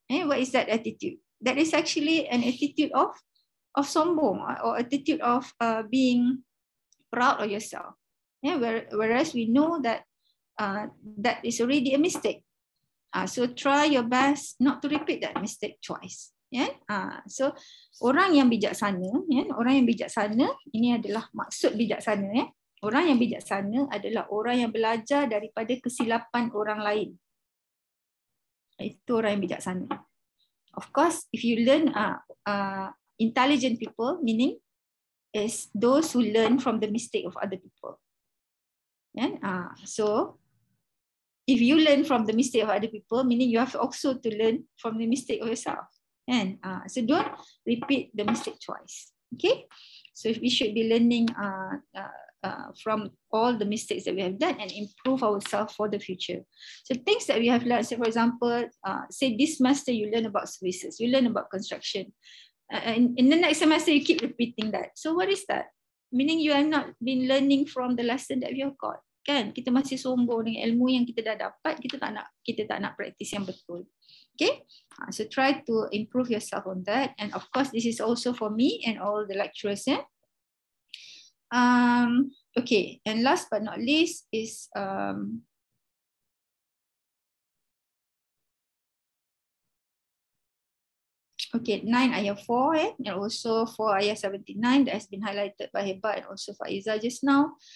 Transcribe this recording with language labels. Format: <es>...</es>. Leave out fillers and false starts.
<en>What is that attitude? That is actually an attitude of sombong, or attitude of being proud of yourself. Whereas we know that that is already a mistake. So try your best not to repeat that mistake twice. So</en> <ms>orang yang bijaksana, orang yang bijaksana ini adalah maksud bijaksana. Orang yang bijaksana adalah orang yang belajar daripada kesilapan orang lain. Itu orang yang bijaksana.</ms> <en>Of course, if you learn intelligent people, meaning is those who learn from the mistake of other people. So if you learn from the mistake of other people, meaning you have also to learn from the mistake of yourself. So don't repeat the mistake twice. Okay, so we should be learning from all the mistakes that we have done and improve ourselves for the future. So things that we have learned, say for example, say this semester you learn about services, you learn about construction. In the next semester you keep repeating that. So what is that? Meaning you have not been learning from the lesson that we have got.</en> <ms>Kan? Kita masih sombong dengan ilmu yang kita dah dapat, kita tak nak praktis yang betul.</ms> <en>Okay, so try to improve yourself on that, and of course this is also for me and all the lecturers. Okay, and last but not least is okay, 9 ayat 4 and also 4 ayat 79 that has been highlighted by Heba and also Faiza just now.</en>